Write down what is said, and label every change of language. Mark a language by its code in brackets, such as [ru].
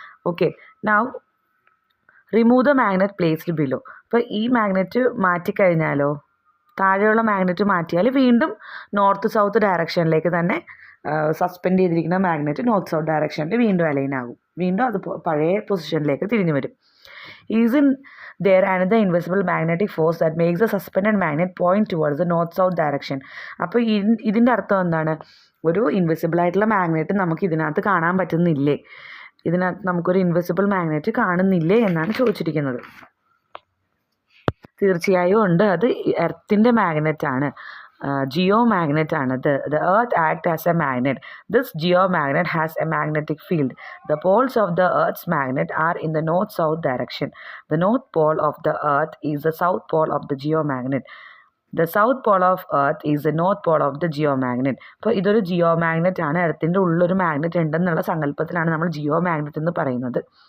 [en] Okay, now remove the magnet placed below. [ml] അപ്പോൾ ഈ magnet മാറ്റിക്കഴിഞ്ഞാലോ, താഴെയുള്ള മാഗ്നറ്റ് മാറ്റിയാൽ വീണ്ടും നോർത്ത് സൗത്ത് ഡയറക്ഷനിലേക്ക് തന്നെ സസ്പെൻഡ് ചെയ്തിരിക്കുന്ന മാഗ്നറ്റ് നോർത്ത് സൗത്ത് ഡയറക്ഷനിൽ വീണ്ടും അലൈൻ ആകും. വീണ്ടും അത് പഴയ പൊസിഷനിലേക്ക് തിരിഞ്ഞു വരും. [en] Is in there another invisible magnetic force that makes the suspended magnet point towards the north south direction? [ml] അപ്പോൾ ഇതിൻ്റെ അർത്ഥം എന്താണ്? ഒരു ഇൻവിസിബിൾ ആയിട്ടുള്ള മാഗ്നറ്റ് നമുക്ക് ഇതിനകത്ത് കാണാൻ പറ്റുന്നില്ലേ? ഇതിനകത്ത് നമുക്കൊരു ഇൻവിസിബിൾ മാഗ്നറ്റ് കാണുന്നില്ലേ എന്നാണ് ചോദിച്ചിരിക്കുന്നത്. തീർച്ചയായും ഉണ്ട്. അത് എർത്തിൻ്റെ മാഗ്നറ്റാണ്, ജിയോ മാഗ്നറ്റ് ആണ്. [en] The earth acts as a magnet. This geomagnet has a magnetic field. The poles of the earth's magnet are in the north-south direction. The north pole of the earth is the south pole of the geomagnet. The south pole of earth is the north pole of the geomagnet. [ml] അപ്പോൾ ഇതൊരു Jio magnet ആണ്. എർത്തിൻ്റെ ഉള്ളൊരു magnet ഉണ്ടെന്നുള്ള സങ്കല്പത്തിലാണ് നമ്മൾ Jio magnet എന്ന് പറയുന്നത്.